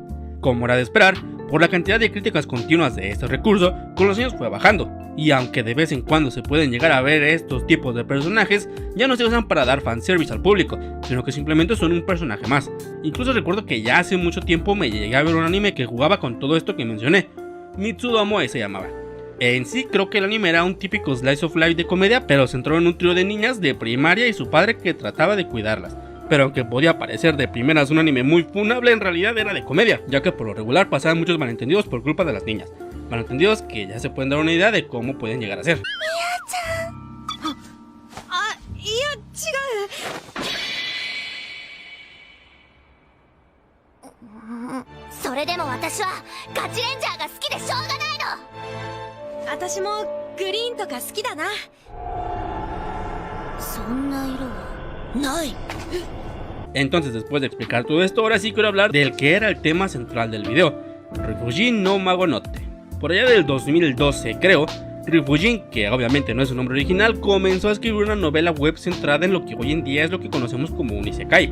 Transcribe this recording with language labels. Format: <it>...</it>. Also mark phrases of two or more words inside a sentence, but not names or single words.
<es>Como era de esperar, por la cantidad de críticas continuas de este recurso, con los años fue bajando, y aunque de vez en cuando se pueden llegar a ver estos tipos de personajes, ya no se usan para dar fanservice al público, sino que simplemente son un personaje más. Incluso recuerdo que ya hace mucho tiempo me llegué a ver un anime que jugaba con todo esto que mencioné, Mitsudomoe se llamaba. En sí creo que el anime era un típico</es> <en>slice of life</en> <es>de comedia, pero centrado en un trío de niñas de primaria y su padre que trataba de cuidarlas. Pero aunque podía parecer de primeras un anime muy funable, en realidad era de comedia, ya que por lo regular pasaban muchos malentendidos por culpa de las niñas. Malentendidos que ya se pueden dar una idea de cómo pueden llegar a ser.</es> <ja>それでも私はガチレンジャーが好きでしょうがないの。私もグリーンとか好きだな。そんな色はない。</ja> <es>Entonces después de explicar todo esto, ahora sí quiero hablar del que era el tema central del video, Ryujin no Magonotte. Por allá del 2012 creo, Ryujin, que obviamente no es su nombre original, comenzó a escribir una novela web centrada en lo que hoy en día es lo que conocemos como un isekai.</es>